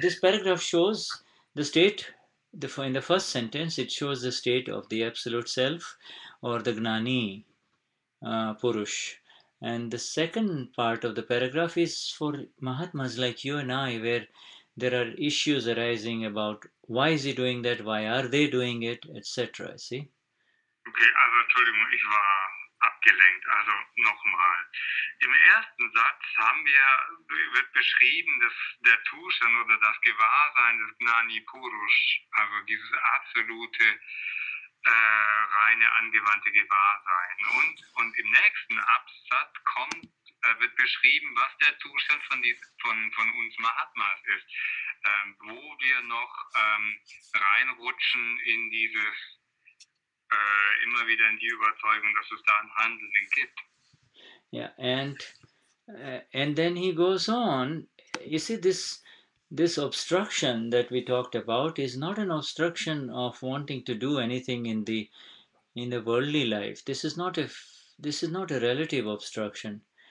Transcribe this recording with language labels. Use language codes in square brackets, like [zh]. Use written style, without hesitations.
[en] So this paragraph shows the state. In the first sentence, it shows the state of the absolute self, or the Gnani Purush. And the second part of the paragraph is for Mahatmas like you and I, where there are issues arising about why is he doing that, why are they doing it, etc. See? [de] Okay, also Entschuldigung, ich war abgelenkt. Also nochmal. Im ersten Satz wird beschrieben, dass der Zustand oder das Gewahrsein des Gnani Purush, also dieses absolute reine angewandte Gewahrsein. Und im nächsten Absatz wird beschrieben, was der Zustand von uns Mahatmas ist, wo wir noch reinrutschen in dieses, immer wieder in die Überzeugung, dass es da ein Handeln gibt. [en] Yeah, and then he goes on. You see, this obstruction that we talked about is not an obstruction of wanting to do anything in the worldly life. This is not a relative obstruction.